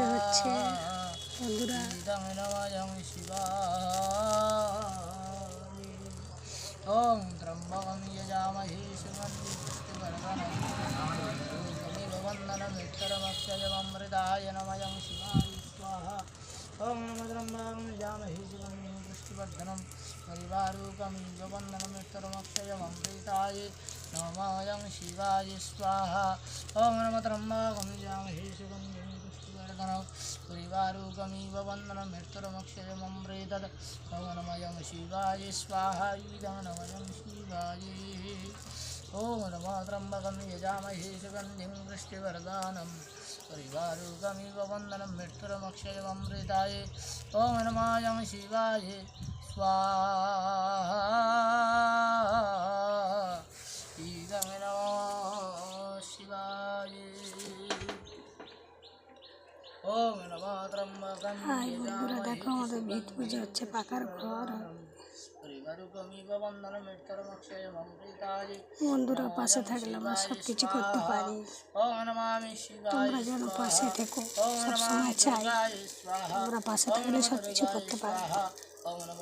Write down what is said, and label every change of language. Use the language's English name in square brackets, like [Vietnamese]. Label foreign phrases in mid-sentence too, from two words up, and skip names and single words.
[Bangla] হচ্ছে বন্ধুরা। [Sanskrit] ओम त्र्यम्बकं यजामहे सुगन्धिं पुष्टिवर्धनं उर्वारुकमिव बन्धनमृत्युर्मक्षयममृताय नमः शिवाय स्वाहा। ओम नमो त्र्यम्बकं यजामहे सुगन्धिं पुष्टिवर्धनं उर्वारुकमिव बन्धनमृत्युर्मक्षयममृताय नमः शिवाय स्वाहा। ओम नमो त्र्यंबकं यजामहे सुगन्धिं पुष्टिवर्धनम् उर्वारुकमिव बन्धनमृत्युर्मोक्षयममृतत्। ओम नमः शिवाय स्वाहा। इदं नमः शिवाय। ओम नमो त्र्यंबकं यजामहे सुगन्धिं पुष्टिवर्धनम् उर्वारुकमिव बन्धनमृत्युर्मोक्षयममृताय। ओम नमः शिवाय स्वाहा। इदं नमः शिवाय। ओम नमो त्र्यंबकं [Bangla] হাই বন্ধুরা, দেখো আমাদের ভিত পুজো হচ্ছে, পাকার ঘর। বন্ধুরা পাশে থাকলে আমরা সব কিছু করতে পারি। তোমরা যেন পাশে থেকো, সবসময় চাই তোমরা পাশে থাকলে সব কিছু করতে পারো।